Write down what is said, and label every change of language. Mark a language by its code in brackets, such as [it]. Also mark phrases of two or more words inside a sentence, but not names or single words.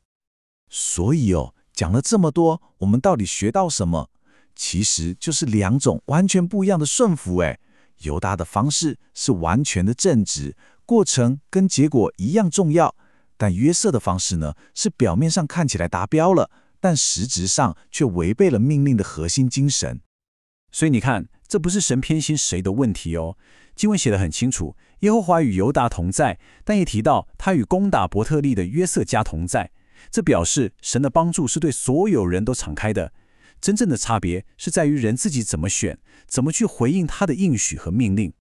[zh] 所以講了這麼多，我們到底學到什麼？其實就是兩種完全不一樣的順服。猶大的方式是完全的正直，過程跟結果一樣重要，但約瑟的方式呢，是表面上看起來達標了，但實質上卻違背了命令的核心精神。所以你看，這不是神偏心誰的問題哦。經文寫得很清楚，耶和華與猶大同在，但也提到他與攻打伯特利的約瑟家同在。這表示神的幫助是對所有人都敞開的。真正的差別是在於人自己怎麼選，怎麼去回應他的應許和命令。